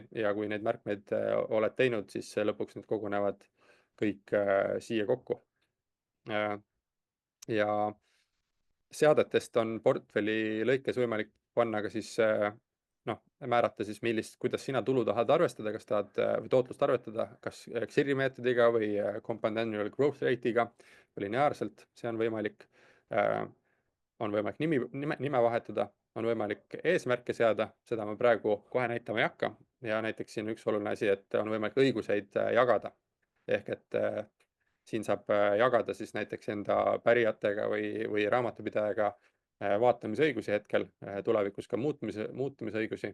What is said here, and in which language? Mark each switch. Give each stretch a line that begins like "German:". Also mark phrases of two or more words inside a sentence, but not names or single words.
Estonian: Ja kui neid märkmeid oled teinud, siis lõpuks need kogunevad kõik siia kokku. Ja seadetest on portfelli lõikes võimalik panna ka siis, määrata siis kuidas sina tulu tahad arvestada, kas tahad või tootlust arvetada, kas XIRI meetodiga või
English: compound annual growth rate'iga
Estonian: või lineaarselt, see on võimalik. On võimalik nime vahetada, on võimalik eesmärke seada, seda ma praegu kohe näitama ei hakka. Ja näiteks siin üks oluline asi, et on võimalik õiguseid jagada. Ehk et siin saab jagada siis näiteks enda pärijatega või raamatupidajaga vaatamisõigusi hetkel, tulevikus ka muutumisõigusi.